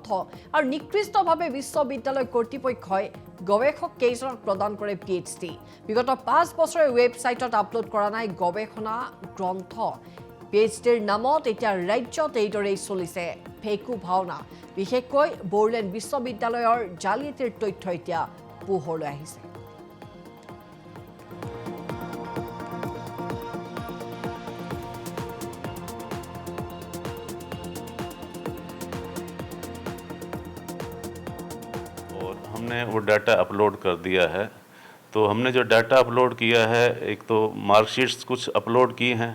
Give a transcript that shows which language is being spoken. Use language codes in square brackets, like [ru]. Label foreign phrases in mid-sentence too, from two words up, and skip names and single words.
[as] আৰু নিকৃষ্টভাৱে বিশ্ববিদ্যালয় কৰ্তৃপক্ষই গৱেষক কেইজনক প্ৰদান কৰে PhD। বিগত 5 বছৰে ৱেবছাইটত আপলোড কৰা নাই গৱেষণা গ্ৰন্থ। PhDৰ নামত এতিয়া ৰাজ্যত এইদৰেই চলিছে ফেকু ভাওনা। বিশেষকৈ বড়োলেণ্ড বিশ্ববিদ্যালয়ৰ জালিয়াতিৰ তথ্য এতিয়া পোহৰলৈ আহিছে। [hi] हमने वो डाटा अपलोड कर दिया है। तो हमने जो डाटा अपलोड किया है, एक तो मार्कशीट्स कुछ अपलोड की हैं।